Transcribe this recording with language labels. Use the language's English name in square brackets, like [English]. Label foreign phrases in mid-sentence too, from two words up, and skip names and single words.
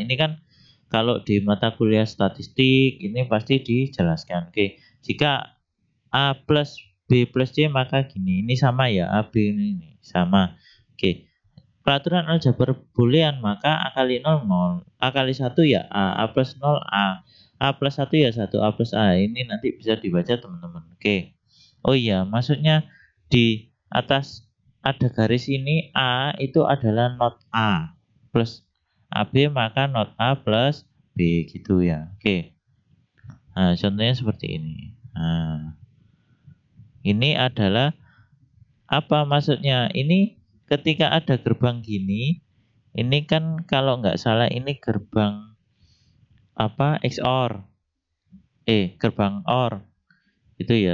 [Indonesian] Ini kan kalau di mata kuliah statistik ini pasti dijelaskan. Oke, jika A plus B plus C maka gini. Ini sama ya, A B ini sama. Oke. Peraturan aljabar boolean maka A kali 0 0. A kali 1 ya A plus 0 A. A plus 1 ya 1, A plus A. Ini nanti bisa dibaca teman-teman. Oke. Oh iya, maksudnya di atas ada garis ini A itu adalah not A plus AB maka not A plus B gitu ya. Oke. Nah, contohnya seperti ini. Nah, ini adalah apa maksudnya? Ini ketika ada gerbang gini, ini kan kalau nggak salah ini gerbang apa XOR, gerbang OR itu ya.